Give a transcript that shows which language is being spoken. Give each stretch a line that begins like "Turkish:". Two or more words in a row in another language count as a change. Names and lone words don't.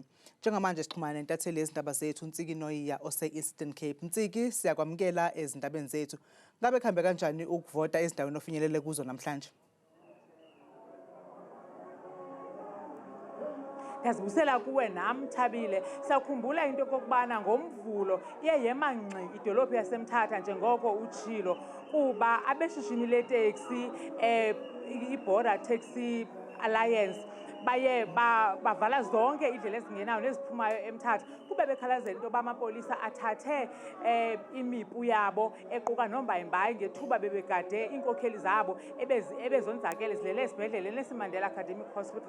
Zulu: Njengamanje sixhumana nentatheli yezindaba zethu Nsiki Noyiya ose-Eastern Cape. Nsiki, siyakwamukela ezindabeni zethu. Ngabe kuhambe kanjani ukuvota ezindaweni ofinyelele kuzo namhlanje? Ngiyazibusela kuwe nami Thabile.
Xhosa: Siyakhumbula into kokubana ngomvulo iye yema ngxi idolophu yaseMthatha njengoko utshilo kuba abeshishini leteksi i-Border Taxi Alliance baye bavala zonke indlela ezingenayo neziphumayo eMthatha kube bekhalazela into yoba amapolisa athathe imipu yabo equka nombayimbayi ngethuba bebegade iinkokheli zabo ebezonzakele zilele esibhedlele nesimandela Academic Hospital.